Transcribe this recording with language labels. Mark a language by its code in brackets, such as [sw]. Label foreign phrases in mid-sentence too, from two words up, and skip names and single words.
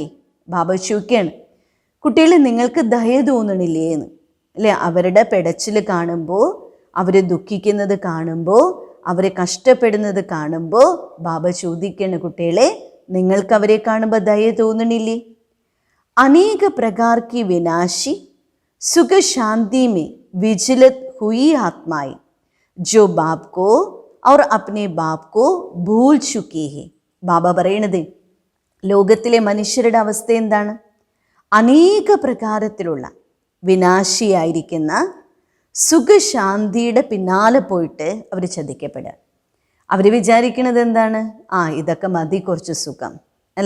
[ml] ബാബ ചോദിക്കുകയാണ്, കുട്ടികൾ നിങ്ങൾക്ക് ദയ തോന്നണില്ലേ എന്ന്, അല്ലേ? അവരുടെ പെടച്ചിൽ കാണുമ്പോൾ, അവർ ദുഃഖിക്കുന്നത് കാണുമ്പോൾ, അവർ കഷ്ടപ്പെടുന്നത് കാണുമ്പോൾ ബാബ ചോദിക്കുകയാണ്, കുട്ടികളെ നിങ്ങൾക്ക് അവരെ കാണുമ്പോൾ ദയ തോന്നണില്ലേ? [hi] अनेक प्रकार की विनाशी सुख शांति में विचलित हुई आत्माएं जो बाप को और अपने बाप को भूल चुकी है. [ml] ബാബ പറയണത് ലോകത്തിലെ മനുഷ്യരുടെ അവസ്ഥ എന്താണ്? അനേക പ്രകാരത്തിലുള്ള വിനാശിയായിരിക്കുന്ന സുഖശാന്തിയുടെ പിന്നാലെ പോയിട്ട് അവർ ചതിക്കപ്പെടുക. അവർ വിചാരിക്കുന്നത് എന്താണ്? ഇതൊക്കെ മതി, കുറച്ച് സുഖം, അല്ലേ?